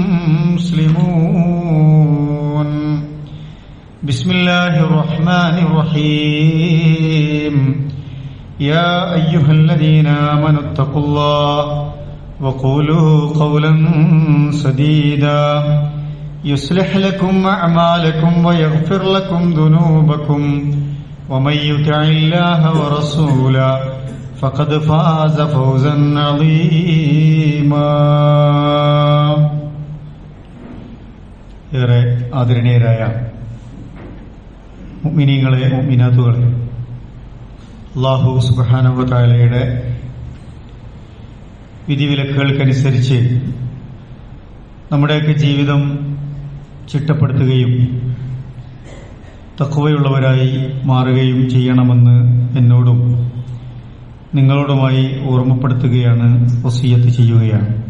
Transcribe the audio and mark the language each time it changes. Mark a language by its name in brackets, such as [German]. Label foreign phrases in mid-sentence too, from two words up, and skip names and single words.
[Arabic] مسلمون بسم الله الرحمن الرحيم يا أيها الذين آمنوا اتقوا الله وقولوا قولا سديدا يصلح لكم أعمالكم ويغفر لكم ذنوبكم ومن يطع الله ورسوله فقد فاز فوزا عظيما. [Malayalam] ഏറെ ആദരണീയരായ മുഅ്മിനീങ്ങളെ മുഅ്മിനാത്തുകളെ, അല്ലാഹു [Arabic] سبحانه وتعالى [Malayalam] വിധിവിലക്കുകൾക്കനുസരിച്ച് നമ്മുടെയൊക്കെ ജീവിതം ചിട്ടപ്പെടുത്തുകയും തഖ്വയുള്ളവരായി മാറുകയും ചെയ്യണമെന്ന് എന്നോടും നിങ്ങളോടുമായി ഓർമ്മപ്പെടുത്തുകയാണ്, വസിയ്യത്ത് ചെയ്യുകയാണ്.